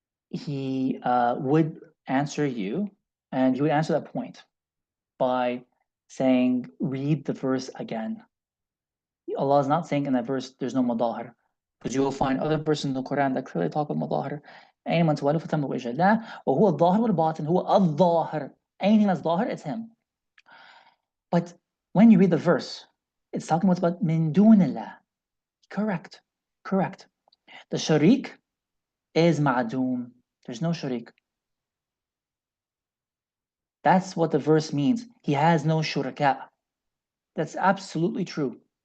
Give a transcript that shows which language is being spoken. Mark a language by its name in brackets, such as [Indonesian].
[English] He would answer you, and he would answer that point by saying, read the verse again. Allah is not saying in that verse there's no madahir, because you will find other verses in the Quran that clearly talk about madahir. [Arabic] أينما تولوا فثم وجه الله وهو الظاهر والباطن هو الظاهر. [English] Anything that's ظاهر, it's him. But when you read the verse, it's talking about min dunillah. Correct. The sharik is ma'doom. There's no sharik. That's what the verse means. He has no shuraka. That's absolutely true.